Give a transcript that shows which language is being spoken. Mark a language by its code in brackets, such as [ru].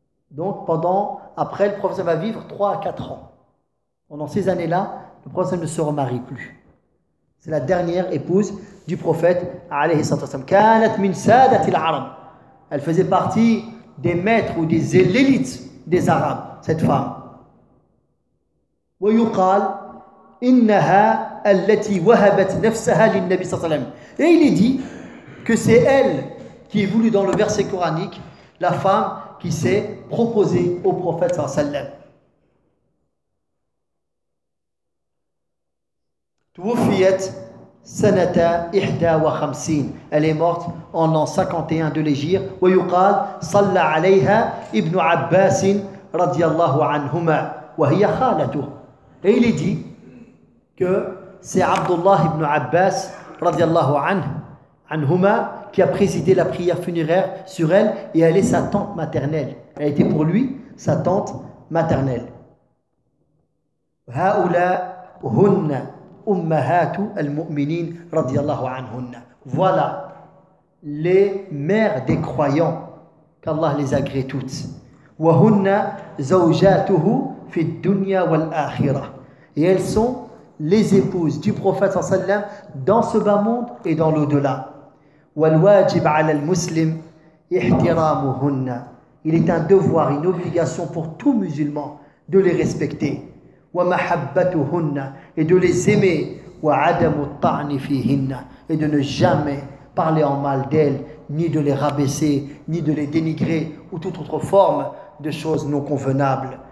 [fr] Donc, après, le prophète va vivre 3 à 4 ans. Pendant ces années-là, le prophète ne se remarie plus. C'est la dernière épouse du prophète alayhi sallallahu alayhi wa sallam. Elle faisait partie des maîtres ou des élites des Arabes, cette femme. [ar] ويقال انها التي وهبت نفسها للنبي صلى الله عليه وسلم. [fr] Et il est dit que c'est elle qui est voulue dans le verset coranique, la femme qui s'est proposée au prophète صلى الله عليه وسلم. [ar] توفيت سنة 51. [fr] Elle est morte en l'an 51 de l'Hégire. [ar] ويقال صلى عليها ابن عباس رضي الله عنهما وهي خالته. [fr] Et il est dit que c'est Abdullah ibn Abbas, radiallahu anhuma, qui a présidé la prière funéraire sur elle, et elle est sa tante maternelle. Elle était pour lui sa tante maternelle. [ar] Ha'oula hunna ummahatu al-mu'minin, radiallahu anhunna. [fr] Voilà les mères des croyants, qu'Allah les agrée toutes. [ar] Wa hunna zawjatuhu fi dunya wal-akhirah. [fr] Et elles sont les épouses du prophète sallallahu alayhi wa sallam dans ce bas monde et dans l'au-delà. [ar] والواجب على المسلم احترامهن. [fr] Il est un devoir, une obligation pour tout musulman de les respecter. [ar] ومحبتهن. [fr] Et de les aimer. [ar] وعدم الطعن فيهن. [fr] Et de ne jamais parler en mal d'elles, ni de les rabaisser, ni de les dénigrer, ou toute autre forme de choses non convenables.